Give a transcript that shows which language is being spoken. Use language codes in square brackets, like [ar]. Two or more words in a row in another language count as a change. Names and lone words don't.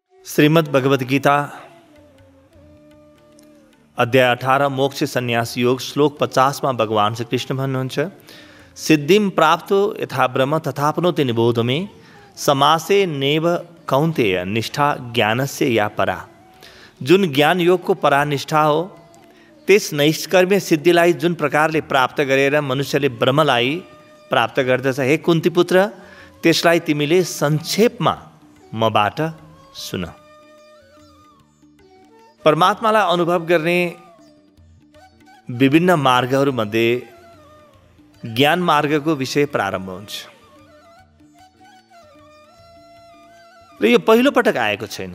[ne] श्रीमद् भगवद गीता अध्याय 18 मोक्ष संन्यास योग श्लोक 50 में भगवान श्री कृष्ण भन्नुहुन्छ [sa] सिद्धिम प्राप्तो यथा ब्रह्म तथापनोति निबोध में समासे नेव कौन्तेय निष्ठा ज्ञानस्य या परा। [ne] जुन ज्ञान योग को परा निष्ठा हो त्यस नैष्कर्म्य सिद्धिलाई जुन प्रकारले प्राप्त गरेर मनुष्यले ब्रह्मलाई प्राप्त गर्दछ, हे कुन्ती पुत्र त्यसलाई तिमीले संक्षेपमा मबाट सुन। परमात्मालाई अनुभव गर्ने विभिन्न मार्गहरूमध्ये ज्ञान मार्गको विषय प्रारम्भ हुन्छ र यो पहिलो पटक आएको छैन।